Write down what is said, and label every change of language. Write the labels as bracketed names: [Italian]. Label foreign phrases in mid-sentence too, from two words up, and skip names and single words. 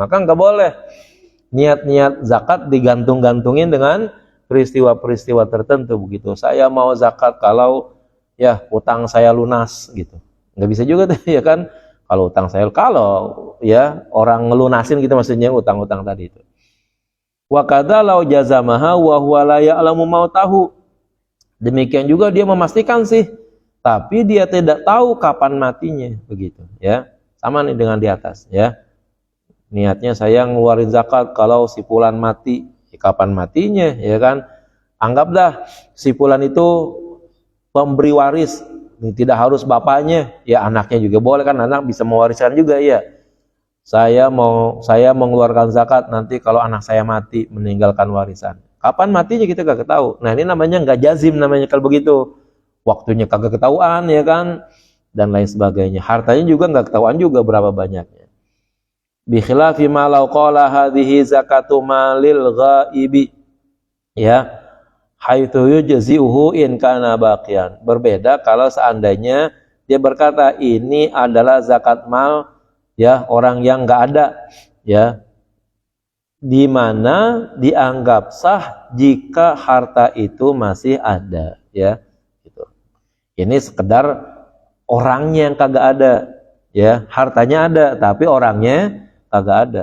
[Indonesian] Maka nggak boleh niat-niat zakat digantung-gantungin dengan peristiwa-peristiwa tertentu begitu. Saya mau zakat kalau ya utang saya lunas gitu, nggak bisa juga tuh, ya kan? Kalau utang saya, kalau ya orang ngelunasin gitu maksudnya utang-utang tadi itu. [Arabic] وكذا لو جزمها وهو لا يعلم موته. [Indonesian] Demikian juga dia memastikan sih, tapi dia tidak tahu kapan matinya begitu, ya. Sama nih dengan di atas, ya. Niatnya saya ngeluarin zakat kalau si fulan mati, ya kapan matinya, ya kan? Anggap dah si fulan itu pemberi waris. Ini tidak harus bapaknya, ya anaknya juga boleh kan, anak bisa mewariskan juga, ya. Saya mengeluarkan zakat nanti kalau anak saya mati meninggalkan warisan. Kapan matinya kita kagak tahu. Nah, ini namanya nggak jazim namanya kalau begitu. Waktunya kagak ketahuan, ya kan, dan lain sebagainya. Hartanya juga nggak ketahuan juga berapa banyaknya. [Arabic] بخلاف ما لو قال هذه زكاة مال الغائب, ya. حيث يجزئه إن كان باقيا. [Indonesian] Berbeda kalau seandainya dia berkata ini adalah zakat mal, ya, orang yang enggak ada, ya, di mana dianggap sah jika harta itu masih ada, ya, gitu. Ini sekedar orangnya yang kagak ada, ya, hartanya ada tapi orangnya kagak ada.